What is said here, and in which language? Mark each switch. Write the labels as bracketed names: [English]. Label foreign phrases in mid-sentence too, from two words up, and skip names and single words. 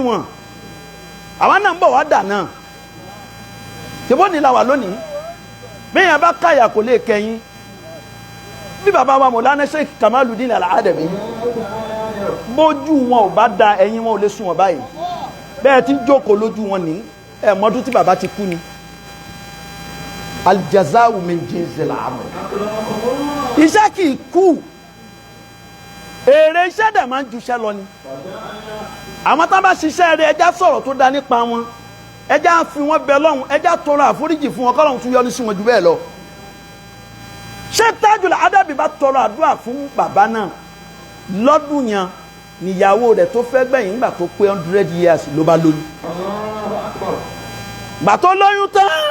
[Yoruba] wọn àwọn náà ń bọ̀ wá dà náà ṣèbó ni la wà lónìí bí yẹn bá káyà kò lè kẹyìn bí bàbá wa Mọ̀lánà Sheikh Kamaluddin Al-Adabi bójú wọn ò bá da ẹ̀yìn wọn ò lè sún wọn báyìí bẹ́ẹ̀ tí ń jókòó lójú wọn ní ẹ̀ mọ́dún tí bàbá ti kú ni [Arabic] الجزاء من جنس العمل [Yoruba] iṣẹ́ kì í kú èrè iṣẹ́ dẹ̀ máa ń juṣẹ́ lọ ni àwọn tá bá ṣiṣẹ́ rẹ̀ ẹjá sọ̀rọ̀ tó dá nípa wọn ẹjá fi wọn bẹ lọ́hùn ẹjá tọrọ àforíjì fún wọn kọ́lọ́hùn tún yọ́nú sí wọn jù bẹ́ẹ̀ lọ. Sheikh Tajul Adab bá tọrọ àdúrà fún bàbá náà lọ́dún yẹn níyàwó rẹ̀ tó fẹ́ gbẹ̀yìn nígbà tó pé 100 years ló bá lóyún gbà tó lóyún tán